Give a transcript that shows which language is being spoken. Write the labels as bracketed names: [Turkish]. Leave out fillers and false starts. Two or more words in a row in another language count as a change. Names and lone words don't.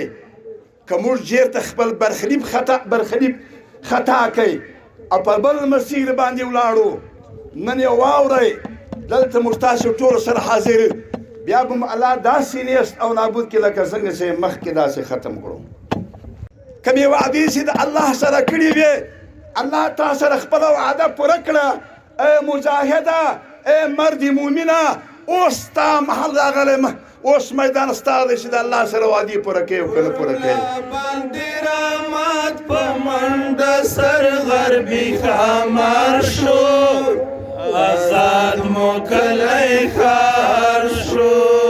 [Pashto] که موږ چېرته خپل برخلیب خطا کوي او په بل مسیر باندې ولاړو، نن یې واورئ دلته موږ تاسو ټولو سره حاضر، بیا به مو الله داسې نیست او نابود کړي لکه څنګه چې مخکې داسې ختم کړو. کومې وعدې چې د الله سره کړي وې، الله تا سره خپله وعده پوره کړه. ای مجاهده، ای مرد مومنه، اوس ستا محل راغلی، اوس میدان ستا دی چې د الله سره وعدې پوره کوي او که نه پوره کوي. باندې رامات په منډه سر غربي ښامار شو، آزاد مو کلی ښار شو.